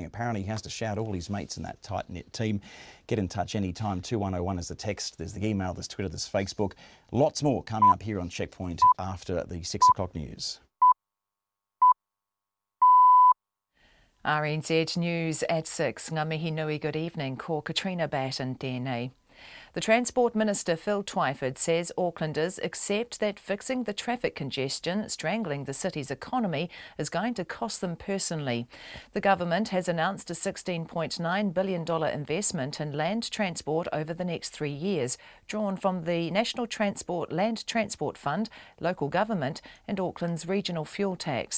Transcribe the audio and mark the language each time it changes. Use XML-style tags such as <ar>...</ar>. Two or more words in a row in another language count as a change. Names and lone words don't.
<en>Apparently he has to shout all his mates in that tight-knit team. Get in touch anytime. 2101 is the text. There's the email, there's Twitter, there's Facebook. Lots more coming up here on Checkpoint after the 6 o'clock news. RNZ News at 6.</en> <mi>Ngā mihi nui,</mi> <en>good evening.</en> <mi>Ko Katrina Batten tēnei.</mi> <en>The Transport Minister Phil Twyford says Aucklanders accept that fixing the traffic congestion strangling the city's economy is going to cost them personally. The government has announced a $16.9 billion investment in land transport over the next 3 years, drawn from the National Land Transport Fund, local government and Auckland's regional fuel tax.</en>